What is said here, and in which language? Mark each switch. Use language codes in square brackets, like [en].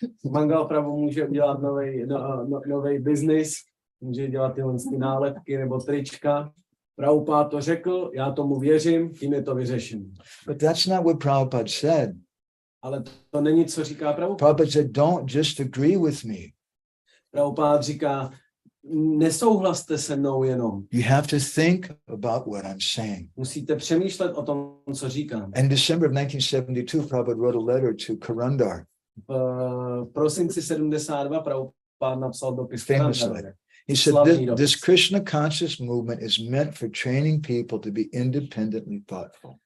[cs] Mangala Prabhu může udělat nový biznis může dělat tyhle nálepky nebo trička. Prabhupád to řekl, já tomu věřím, tím je to vyřešené. [en] But that's not what Prabhupada said. [cs] Ale to není, co říká Prabhupád. [en] Prabhupada said, don't just agree with me. [cs] Prabhupád říká, nesouhlaste se mnou jenom. [en] You have to think about what I'm saying. [cs] Musíte přemýšlet o tom, co říkám. [en] And in December of 1972, Prabhupada wrote a letter to Karandar. [cs] V prosinci 72 Prabhupád napsal dopis [en] Famous [cs] Karandarovi. [en] letter. He said, this Krishna conscious movement is meant for training people to be independently thoughtful.